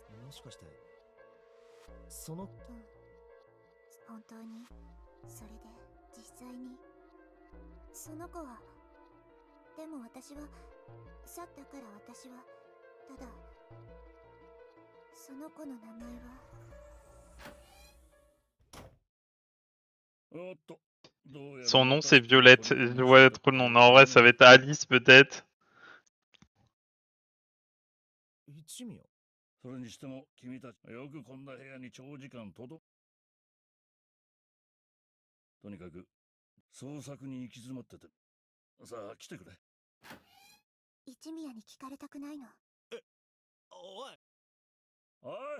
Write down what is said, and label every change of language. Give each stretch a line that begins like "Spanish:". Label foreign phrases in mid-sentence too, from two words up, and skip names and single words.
Japanese: もしかしてその本当にそれで実際にその子はでも私は去ったから私はただその子の名前は
French: Son nom c'est Violette. Je vois trop le nom. Non, en vrai ça va être Alice peut-être.
Japanese: 一味よそれにしても君たちよくこんな部屋に長時間とどとにかく創作に行き詰まっててさあ来てくれ一宮に聞かれたくないのおいおい